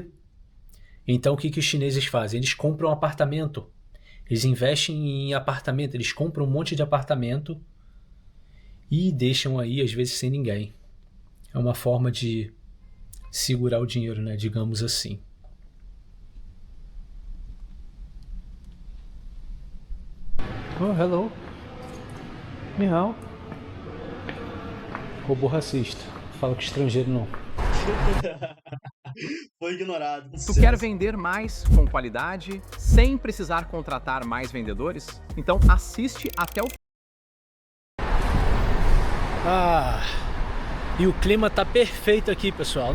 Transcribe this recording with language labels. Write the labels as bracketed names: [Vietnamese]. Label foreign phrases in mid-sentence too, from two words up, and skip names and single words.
[Portuguese] Então o que os chineses fazem? Eles compram um apartamento. Eles investem em apartamento, eles compram um monte de apartamento e deixam aí, às vezes, sem ninguém. É uma forma de segurar o dinheiro, né? Digamos assim. [English] Oh, hello. [Chinese] Ni hao. [Portuguese] Robô racista. Fala com estrangeiro não. Foi ignorado. Tu quer vender mais com qualidade, sem precisar contratar mais vendedores? Então assiste até o Ah, e o clima tá perfeito aqui, pessoal.